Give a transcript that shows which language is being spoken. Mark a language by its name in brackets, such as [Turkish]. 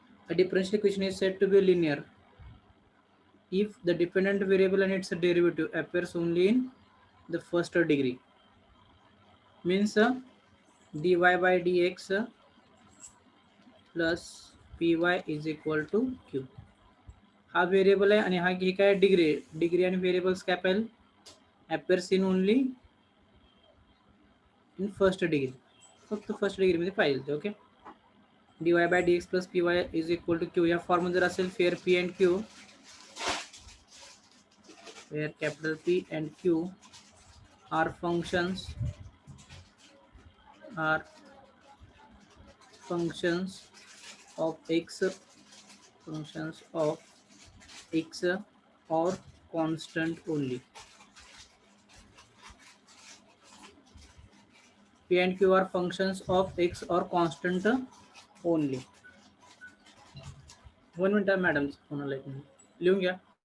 [English] A differential equation is said to be linear if the dependent variable and its derivative appears only in the first degree. Means dy by dx plus py is equal to q. [Marathi] हा variable आहे आणि हा ही काय degree आणि variables काय पाहिजे [English] appears in only in first degree. [Marathi] फक्त first degree मध्ये पाहिजे okay [English] dy by dx plus py is equal to q [Marathi] या फॉर्म जर असेल [English] फेअर p and q where capital P and Q are functions of x or constant only. P and Q are functions of x or constant only. [Marathi] 1 minute madam phone आला लिहून घ्या